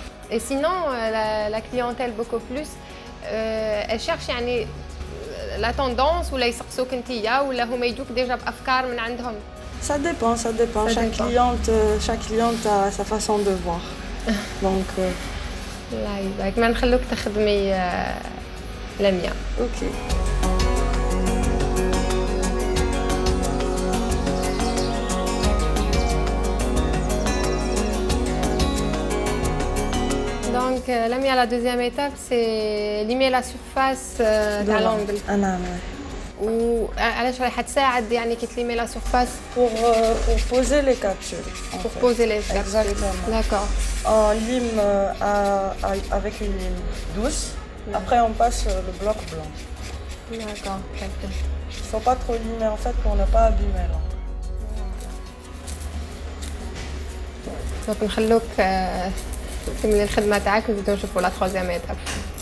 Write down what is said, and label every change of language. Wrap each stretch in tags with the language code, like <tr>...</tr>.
<fr>Et sinon, la clientèle beaucoup plus, elle cherche يعني la tendance</fr> <ar>ولا يسقسوك انتيا ولا هما يجوك</ar> <fr>déjà</fr> <ar>بأفكار من عندهم.</ar> <fr>Ça dépend, ça dépend. Chaque cliente a sa façon de voir. Donc.</fr> <ar>الله يبارك ما نخلوك تخدمي لميا.</ar> <fr>Ok. Donc, la deuxième étape, c'est limer la surface de l'angle.</fr> <ar>وعلاش راح تساعد يعني كي تليمي</ar> <fr>la surface pour poser les capsules. Pour poser les capsules. Exactement. D'accord. On lime avec une lime douce. Après, on passe le bloc blanc. D'accord. Il ne faut pas trop limer en fait pour ne pas abîmer l'angle.</fr> <ar>Donc, نخلوك تكملي الخدمة تاعك ونبداو نشوفوا</ar> <fr>la troisième étape.</fr>